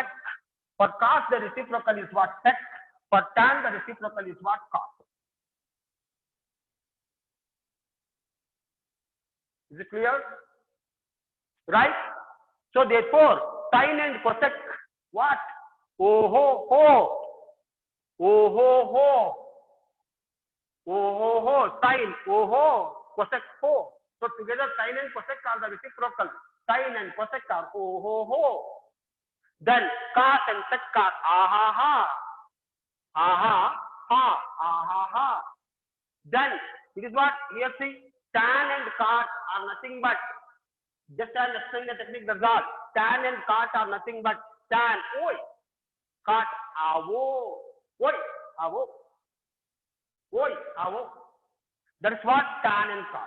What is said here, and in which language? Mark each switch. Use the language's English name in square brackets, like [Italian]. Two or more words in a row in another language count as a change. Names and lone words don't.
[English] For cos, the reciprocal is what? Sec. For tan, the reciprocal is what? Cos. Is it clear? Right? So therefore, sine and cosec, what? Oh ho ho. Oh ho ho. Oh ho ho. Sine. Oh ho. Cosec ho. So together sine and cosec are the reciprocal. Sine and cosec are oh ho ho. Then cos and sec are aha ha. Aha ha. Aha ha. Then it is what? Here see, tan and cot are nothing but, just as explain the technique, that's all. Tan and cot are nothing but tan, oi. Cot, avo. Oi, avo. Oi, avo. That is what? Tan and cot.